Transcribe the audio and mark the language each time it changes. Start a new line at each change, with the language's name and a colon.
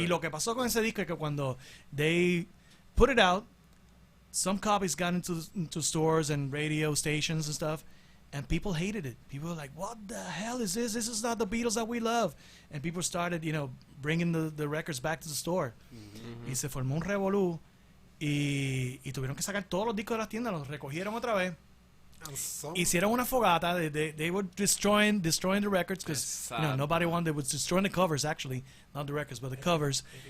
Spanish: Y lo que pasó con ese disco es que cuando
English: they put it out, some copies got into stores and radio stations and stuff, and people hated it. People were like, "What the hell is this? This is not the Beatles that we love." And people started, bringing the records back to the store.
Spanish: Y se formó un revolú y tuvieron que sacar todos los discos de las tiendas, los recogieron otra vez.
English: And some,
Spanish: Hicieron una fogata.
English: They were destroying the records because Sad. nobody wanted. They was destroying the covers actually, not the records, but the covers.